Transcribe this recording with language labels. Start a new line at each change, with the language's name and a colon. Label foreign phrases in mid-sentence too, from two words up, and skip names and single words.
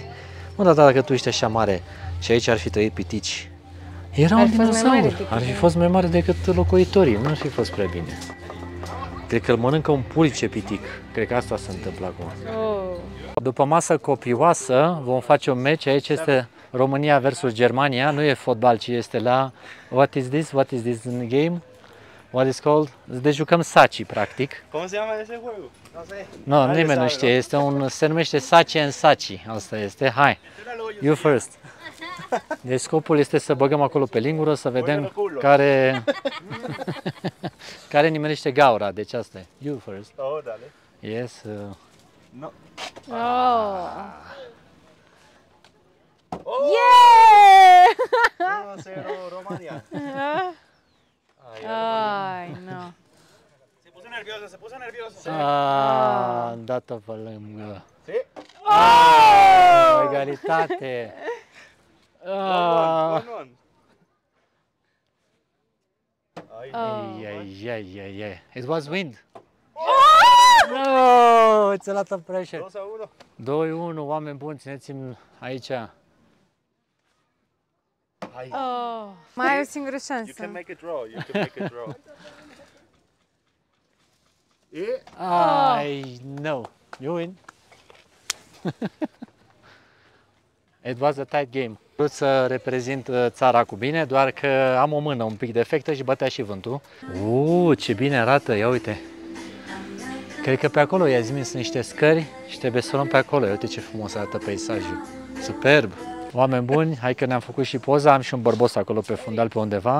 Romanian: Mă, dar dacă tu ești așa mare și aici ar fi trăit pitici, era un dinozaur. Ar fi fost mai mare decât locuitorii, nu ar fi fost prea bine. Cred că îl mănâncă un pulce pitic. Cred că asta se întâmplă acum. După masă copioasă vom face un meci. Aici este România versus Germania. Nu e fotbal, ci este la...
English: What is this? What is this game? What is called?
Romanian: Deci jucăm saci, practic. Cum se cheamă
Spanish: ese juego?
Romanian: Nu, nimeni nu știe. Se numește saci în saci. Asta este. Hai,
English: you first.
Romanian: Deci scopul este să băgăm acolo pe lingură, să vedem care nimerește gaura. Deci asta e.
English: You first.
Spanish: Oh, dale.
English: Yes. No. Oh. Yeah! 1-0 Romania.
Spanish: Ai, no. Se puso nervioso, se puso nervioso.
Romanian: Am dat-o pe lângă.
Spanish: Sí.
Romanian: Egalitate. 1-1. Ai.
English: It was wind. No, it's a lot of pressure. 2-1.
Romanian: 2-1, oameni buni, țineți-mi aici. Mai ai o singură șansă.
English: You can make a draw. You can make a draw. No. You win. It was a tight game.
Romanian: Vreau să reprezint țara cu bine, doar că am o mână un pic defectă și bătea și vântul. Ce bine arată, ia uite. Cred că pe acolo, ia zi-mi, sunt niște scări și trebuie să o luăm pe acolo. Ia uite ce frumos arată peisajul. Superb! Oameni buni, hai că ne-am făcut și poza, am și un bărbos acolo pe fundal pe undeva.